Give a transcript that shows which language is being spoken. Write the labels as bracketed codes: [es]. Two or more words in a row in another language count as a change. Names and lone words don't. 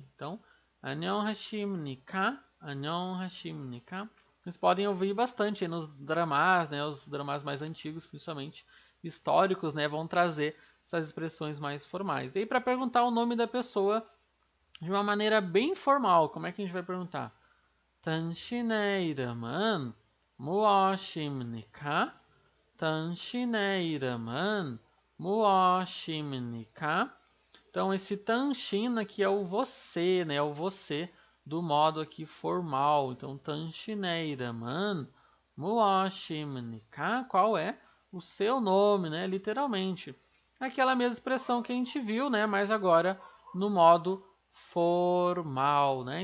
[pt] Então, [ko] 안녕하십니까? 안녕하십니까? [pt] Vocês podem ouvir bastante aí nos dramas, né, os dramas mais antigos, principalmente históricos, né, vão trazer essas expressões mais formais. E aí, para perguntar o nome da pessoa de uma maneira bem formal, como é que a gente vai perguntar? [ko] 당신의 이름은 무엇입니까? 당신의 이름은 무엇입니까? [pt] Então, esse tanshin aqui é o você, né? É o você do modo aqui formal. Então, [ko] 당신의 이름은 무엇입니까. [pt] Qual é o seu nome, né? Literalmente. Aquela mesma expressão que a gente viu, né? Mas agora no modo formal, né?